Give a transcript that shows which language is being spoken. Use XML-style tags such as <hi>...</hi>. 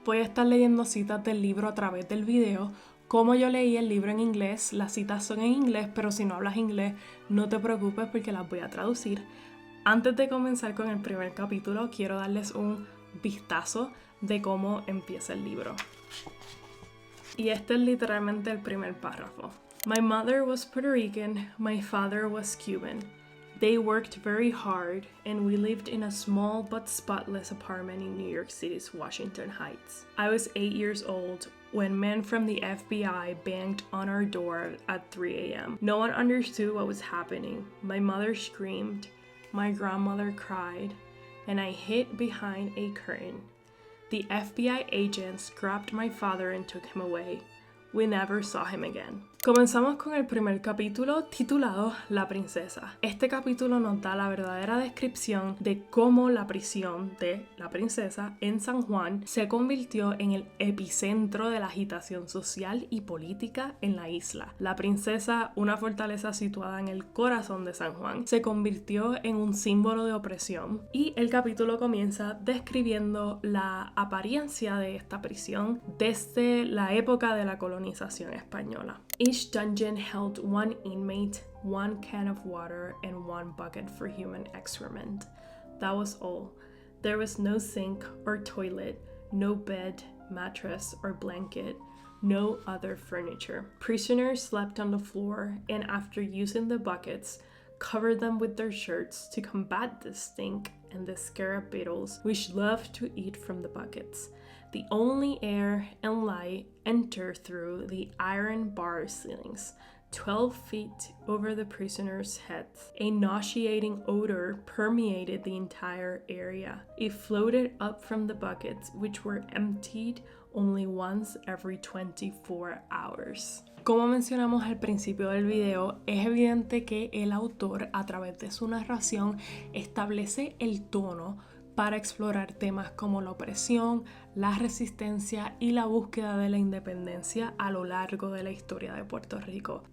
<es>Voy a estar leyendo citas del libro a través del video. Como yo leí el libro en inglés, las citas son en inglés, pero si no hablas inglés, no te preocupes porque las voy a traducir. Antes de comenzar con el primer capítulo, quiero darles un vistazo de cómo empieza el libro. Y este es literalmente el primer párrafo.</es> <en>My mother was Puerto Rican, my father was Cuban. They worked very hard, and we lived in a small but spotless apartment in New York City's Washington Heights. I was 8 years old when men from the FBI banged on our door at 3 a.m. No one understood what was happening. My mother screamed, my grandmother cried, and I hid behind a curtain. The FBI agents grabbed my father and took him away. We never saw him again.</en> <es>Comenzamos con el primer capítulo titulado La princesa. Este capítulo nos da la verdadera descripción de cómo la prisión de la princesa en San Juan se convirtió en el epicentro de la agitación social y política en la isla. La princesa, una fortaleza situada en el corazón de San Juan, se convirtió en un símbolo de opresión y el capítulo comienza describiendo la apariencia de esta prisión desde la época de la colonización española.</es> <en>Each dungeon held 1 inmate, 1 can of water, and 1 bucket for human excrement. That was all. There was no sink or toilet, no bed, mattress, or blanket, no other furniture. Prisoners slept on the floor, and after using the buckets, covered them with their shirts to combat the stink and the scarab beetles which loved to eat from the buckets. The only air and light enter through the iron bar ceilings, 12 feet over the prisoners' heads. A nauseating odor permeated the entire area. It floated up from the buckets, which were emptied only once every 24 hours.</en> <es>Como mencionamos al principio del video, es evidente que el autor, a través de su narración, establece el tono para explorar temas como la opresión, la resistencia y la búsqueda de la independencia a lo largo de la historia de Puerto Rico.</es>